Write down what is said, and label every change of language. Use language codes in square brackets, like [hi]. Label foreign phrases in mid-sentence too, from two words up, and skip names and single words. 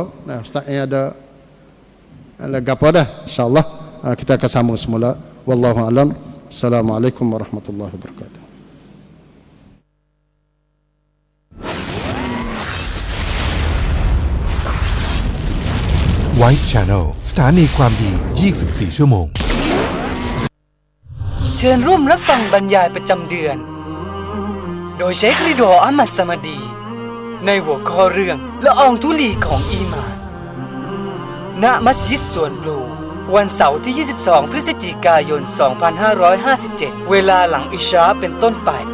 [ms] Nah, ustaz ni ada gapo dah, [ar] إن شاء الله [ms] kita akan sambung semula. [ar] والله أعلم. السلام عليكم ورحمة الله وبركاته. [th] White Channel สถานีความดี 24 ชั่วโมง เชิญร่วมรับฟังบรรยายประจำเดือน โดยเชคริโดอามัดสมาดี ในหัวข้อเรื่องละอองธุลีของอีหม่านณมัสยิดสวนปลูวันเสาร์ที่ 22 พฤศจิกายน 2557 เวลาหลังอิชาเป็นต้นไป